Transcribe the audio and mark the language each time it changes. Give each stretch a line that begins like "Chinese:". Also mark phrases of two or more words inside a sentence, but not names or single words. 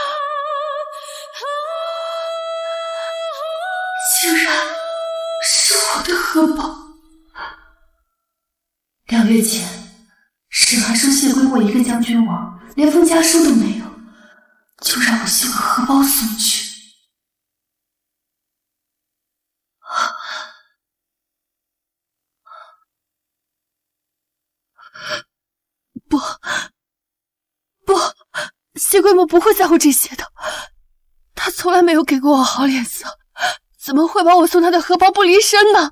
Chinese: 竟然是我的荷包。2月前，沈儿收謝歸墨一個將軍王，連封家書都沒有，就讓我修個荷包送去。不，謝歸墨不會在乎這些的，他從來沒有給過我好臉色，怎麼會把我送他的荷包不離身呢？